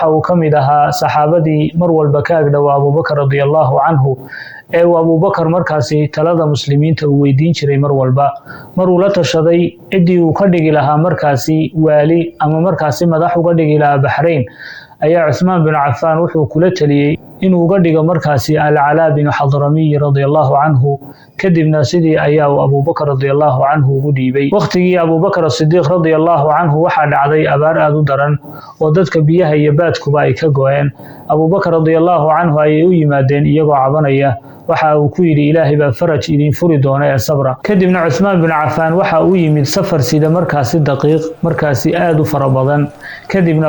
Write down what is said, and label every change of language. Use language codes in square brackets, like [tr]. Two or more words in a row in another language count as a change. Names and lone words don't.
[so] uu kamid ahaa saxaabadii mar walba ka agdhow Abu Bakr [ar] radiyallahu anhu [so] ee Abu Bakr markaasi talada muslimiinta uu weydiin jiray mar walba maruu la tashaday cidii uu ka dhigi lahaa markaasi waali ama markaasi madax uga dhigi lahaa Bahrain ayaa Cusmaan bin Cafaan wuxuu kula taliyay inuu uga dhigo markaasi Al-Alaa bin Hadrami [ar] radiyallahu anhu [so] kadibna sidii ayaa Abu Bakr [ar] radiyallahu anhu [so] ugu dhiibay waqtigii Abu Bakr as-Siddiq [ar] radiyallahu anhu [so] waxa dhacday abaar aad u daran oo dadka biyaha iyo baadkuba ay ka go'een Abu Bakr [ar] radiyallahu anhu [so] ay u yimaadeen iyagoo cabanaya waxa uu ku yiri Ilaahay baa faraj idin furi doona ee sabra kadibna Cusmaan bin Cafaan waxa uu yimid safar sida markaasi daqiiq markaasi aad u farabadan kadibna